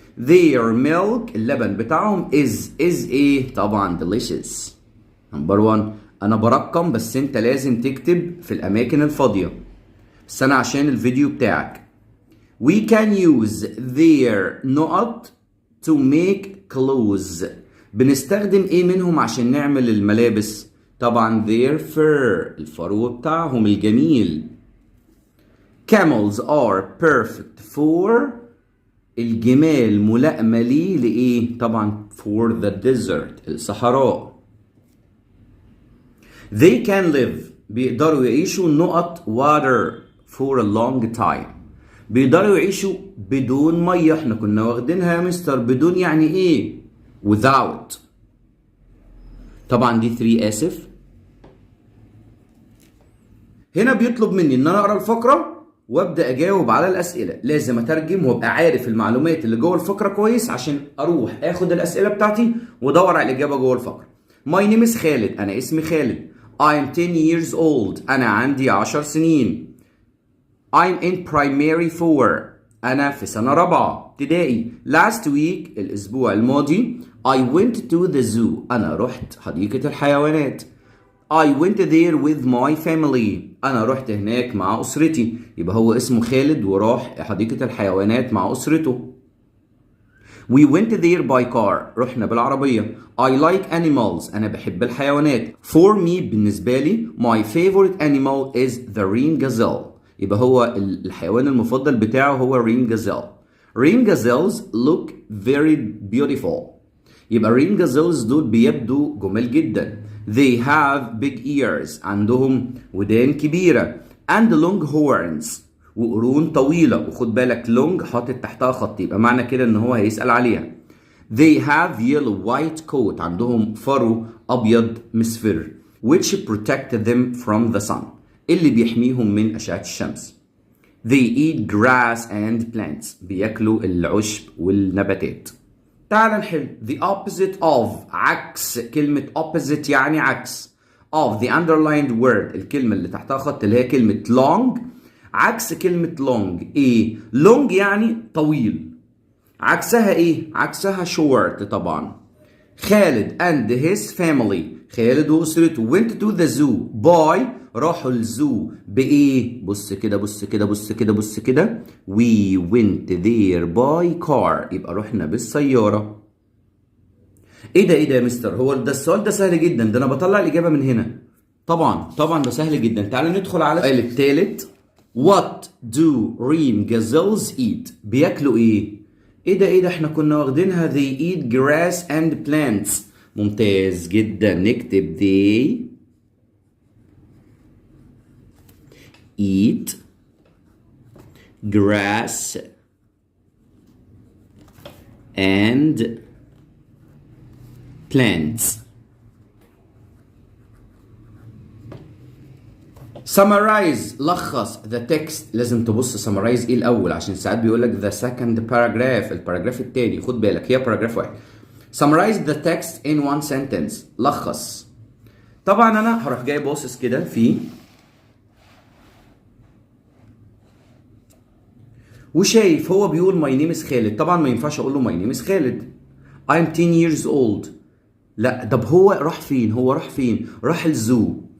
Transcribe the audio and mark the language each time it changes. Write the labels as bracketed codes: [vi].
[en] their milk [ar] اللبن بتاعهم [en] is [ar] ايه؟ طبعا [en] delicious. number 1. [ar] انا برقم بس انت لازم تكتب في الاماكن الفاضية، بس انا عشان الفيديو بتاعك. [en] we can use their نقط to make clothes. [ar] بنستخدم ايه منهم عشان نعمل الملابس؟ طبعا [en] their fur [ar] الفرو بتاعهم الجميل. [en] camels are perfect for [ar] الجمال ملائمة ليه لإيه؟ طبعا [en] for the desert [ar] الصحراء. [en] they can live [ar] بيقدروا يعيشوا نقط [en] water for a long time. [ar] بيقدروا يعيشوا بدون مية. احنا كنا واخدينها يا مستر بدون يعني ايه؟ without. طبعا دي 3 آسف. هنا بيطلب مني ان انا اقرا الفقرة وابدا اجاوب على الاسئله. لازم اترجم وابقى عارف المعلومات اللي جوه الفقره كويس عشان اروح اخد الاسئله بتاعتي وادور على الاجابه جوه الفقره. [en] My name is Khalid. [ar] انا اسمي خالد. [en] I'm 10 years old. [ar] انا عندي 10 سنين. [en] I'm in primary 4. [ar] انا في سنه رابعه ابتدائي. [en] Last week [ar] الاسبوع الماضي [en] I went to the zoo. [ar] انا رحت حديقه الحيوانات. [en] I went there with my family. [ar] أنا رحت هناك مع أسرتي. يبقى هو اسمه خالد وراح حديقة الحيوانات مع أسرته. [en] We went there by car. [ar] رحنا بالعربية. [en] I like animals. [ar] أنا بحب الحيوانات. [en] For me [ar] بالنسبة لي [en] my favorite animal is the reem gazelle. [ar] يبقى هو الحيوان المفضل بتاعه هو reem gazelle. [en] Reem gazelles look very beautiful. [ar] يبقى reem gazelles دول بيبدو جمال جدا. [en] They have big ears. [ar] عندهم ودان كبيرة. [en] And long horns. [ar] وقرون طويلة. وخد بالك long حاطط تحتها خط، يبقى معنى كده ان هو هيسأل عليها. [en] They have yellow white coat. [ar] عندهم فرو أبيض مصفر. [en] Which protect them from the sun. [ar] اللي بيحميهم من أشعة الشمس. [en] They eat grass and plants. [ar] بياكلوا العشب والنباتات. تعال نحل. [en] The opposite of [ar] عكس كلمة opposite يعني عكس [en] of the underlined word [ar] الكلمة اللي تحتها خط اللي هي كلمة long. عكس كلمة long ايه؟ long يعني طويل. عكسها ايه؟ عكسها short طبعا. خالد [en] and his family [ar] خالد وأسرته [en] went to the zoo by [ar] راحوا الزو بإيه؟ بص كده بص كده بص كده بص كده. [en] We went there by car [ar] يبقى رحنا بالسيارة. ايه ده يا مستر؟ هو ده السؤال ده سهل جدا، ده انا بطلع الإجابة من هنا. طبعا ده سهل جدا. تعالوا ندخل على السؤال الثالث. [en] What do Rheem gazelles eat؟ [ar] بياكلوا ايه؟ ايه ده احنا كنا واخدينها [en] they eat grass and plants. [ar] ممتاز جدا. نكتب [en] they eat grass and plants. summarize [ar] لخص [en] the text. [ar] لازم تبص summarize ايه الاول عشان ساعات بيقول لك [en] the second paragraph [ar] الباراجراف التاني. خد بالك هي باراجراف واحد. [en] summarize the text in one sentence. [ar] لخص. طبعا انا هروح جاي باصص كده في وشايف هو بيقول [en] my name is [ar] خالد. طبعا ما ينفعش اقول له [en] my name is [ar] خالد. [en] I'm 10 years old. [ar] لا طب هو راح فين؟ راح الزو.